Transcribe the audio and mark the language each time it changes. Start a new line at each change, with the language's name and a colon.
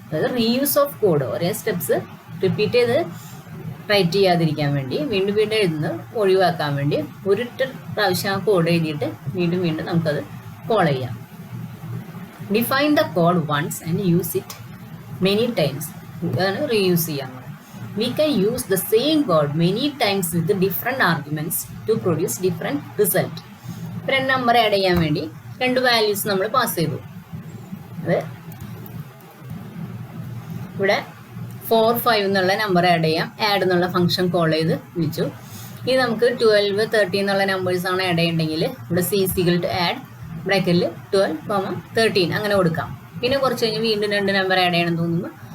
Malayalam: അതായത്
English: Reuse of code.
Malayalam: ഒരേ steps repeat ചെയ്ത് റൈറ്റ് ചെയ്യാതിരിക്കാൻ വേണ്ടി വീണ്ടും വീണ്ടും എഴുതുന്നത് ഒഴിവാക്കാൻ വേണ്ടി ഒരിട്ട പ്രാവശ്യം ആ കോഡ് എഴുതിയിട്ട് വീണ്ടും വീണ്ടും നമുക്കത് കോൾ ചെയ്യാം.
English: Define the code once and use it many times.
Malayalam: അതാണ് റീയൂസ് ചെയ്യാൻ.
English: We can use the same code many times with different arguments to produce different result.
Malayalam: 2 number add ചെയ്യാൻ വേണ്ടി 2 വാല്യൂസ് നമ്മൾ പാസ് ചെയ്തു. അത് ഇവിടെ 4, 5 എന്നുള്ള നമ്പർ ആഡ് ചെയ്യാം. ആഡ് എന്നുള്ള ഫംഗ്ഷൻ കോൾ ചെയ്ത് വിളിച്ചു. ഇത് നമുക്ക് 12, 13 എന്നുള്ള നമ്പേഴ്സ് ആണ് ആഡ് ചെയ്യണമെങ്കിൽ ഇവിടെ C = ആഡ് ബ്രാക്കറ്റിൽ 12, 13 അങ്ങനെ കൊടുക്കാം. പിന്നെ കുറച്ച് കഴിഞ്ഞ് വീണ്ടും 2 നമ്പർ ആഡ് ചെയ്യണം തോന്നുമ്പോൾ